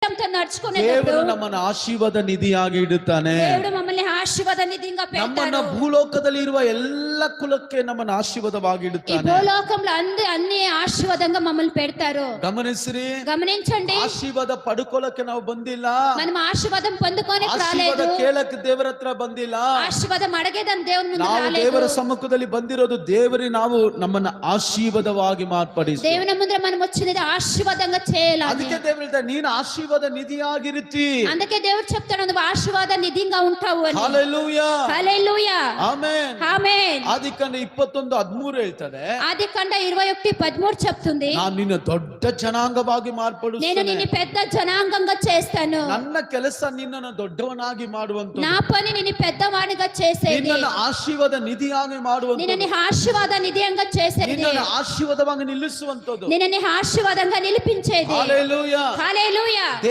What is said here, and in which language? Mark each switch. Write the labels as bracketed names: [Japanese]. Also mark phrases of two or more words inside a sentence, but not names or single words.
[Kannada] ದೇವರು ನಮ್ಮನ್ನು ಆಶೀರ್ವಾದ ನಿಧಿಯಾಗಿ ಇಡುತ್ತಾನೆ. [Telugu] దేవుడు మమ్మల్ని ఆశీర్వాద నిధిగా [Kannada] ನಮ್ಮನ್ನ [Telugu] పెడతాడు. [Kannada] ಭೂಲೋಕದಲ್ಲಿ ಇರುವ ಎಲ್ಲ ಕುಲಕ್ಕೆ ನಮ್ಮನ್ನು ಆಶೀರ್ವಾದವಾಗಿ [Telugu] ఈ [Kannada] ಇಡುತ್ತಾನೆ. [Telugu] భూలోకంలో అన్ని ఆశీర్వాదంగా మమ్మల్ని పెడతారు. [Kannada] ಗಮನಿಸಿರಿ, [Telugu] గమనించండి, [Kannada] ಆಶೀರ್ವಾದ ಪಡ್ಕೊಳ್ಳಕ್ಕೆ ನಾವು ಬಂದಿಲ್ಲ, [Telugu] మనం ఆశీర్వాదం పొందుకోనికి [Kannada] ಆಶೀರ್ವಾದ [Telugu] రాలేదు, [Kannada] ಕೇಳಕ್ಕೆ ದೇವರ ಹತ್ರ ಬಂದಿಲ್ಲ. [Telugu] ఆశీర్వాదం అడిగేదాన్ని దేవుని ముందు [Kannada] ನಾವು [Telugu] రాలేదు. [Kannada] ದೇವರ ಸಮ್ಮುಖದಲ್ಲಿ ಬಂದಿರೋದು ದೇವರೇ ನಾವು ನಮ್ಮನ್ನ ಆಶೀರ್ವಾದವಾಗಿ ಮಾರ್ಪಡಿಸಿ. [Telugu] దేవుని ముందు మనం వచ్చినది ఆశీర్వాదంగా చేయాలని. [Kannada] ಅದಕ್ಕೆ ದೇವರು ಹೇಳ್ತಾರೆ, ನೀನು ಆಶೀರ್ವಾದ ನಿಧಿಯಾಗಿರುತ್ತಿ. [Telugu] అందుకే దేవుడు చెప్తాడు, నువ్వు ఆశీర్వాద నిధిగా ఉంటావు అని. [Kannada] ಹಲ್ಲೆಲೂಯಾ, [Telugu] హల్లెలూయా, [Kannada] ಆಮೆನ್. [Telugu] ఆమేన్. [Kannada] ಆದಿಕಾಂಡ 21:13 ಹೇಳ್ತದೆ, [Telugu] ఆదికాండ 21:13 చెప్తుంది, [Kannada] ನಾನು ನಿನ್ನ ದೊಡ್ಡ ಜನಾಂಗವಾಗಿ [Telugu] నేను [Kannada] ಮಾರ್ಪಡಿಸ್ತೇನೆ. [Telugu] నిన్ను పెద్ద జనాంగంగా చేస్తాను. [Kannada] ನನ್ನ ಕೆಲಸ ನಿನ್ನನ್ನು ದೊಡ್ಡವನಾಗಿ ಮಾಡುವಂತ, [Telugu] నా పని నిన్ను పెద్దవాడిగా చేసేది, [Kannada] ನಿನ್ನನ್ನು ಆಶೀರ್ವಾದ ನಿಧಿಯಾಗಿ ಮಾಡುವಂತ, [Telugu] నిన్ను ఆశీర్వాద నిధిగా చేసేది, [Kannada] ನಿನ್ನನ್ನು ಆಶೀರ್ವಾದವಾಗಿ ನಿಲ್ಲಿಸುವಂತದ್ದು. [Telugu] నిన్ను ఆశీర్వాదంగా నిలిపించేది. హల్లెలూయా. హల్లెలూయా.